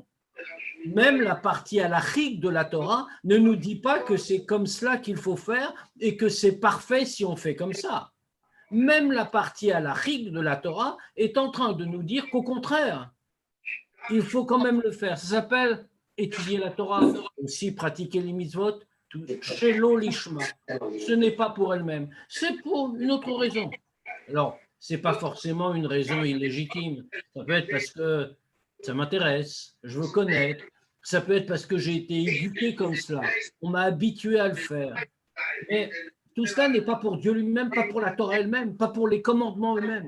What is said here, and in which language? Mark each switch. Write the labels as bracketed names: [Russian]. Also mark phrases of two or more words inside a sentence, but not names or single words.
[French] Même la partie halachique de la Torah ne nous dit pas que c'est comme cela qu'il faut faire et que c'est parfait si on fait comme ça. Même la partie halachique de la Torah est en train de nous dire qu'au contraire, il faut quand même le faire. Ça s'appelle étudier la Torah, aussi pratiquer les mitzvot, [Hebrew] שלא לשמה. [French] Ce n'est pas pour elle-même, c'est pour une autre raison. Alors, ce n'est pas forcément une raison illégitime. Ça peut être parce que ça m'intéresse, je veux connaître. Ça peut être parce que j'ai été éduqué comme cela. On m'a habitué à le faire. Mais tout cela n'est pas pour Dieu lui-même, pas pour la Torah elle-même, pas pour les commandements eux-mêmes.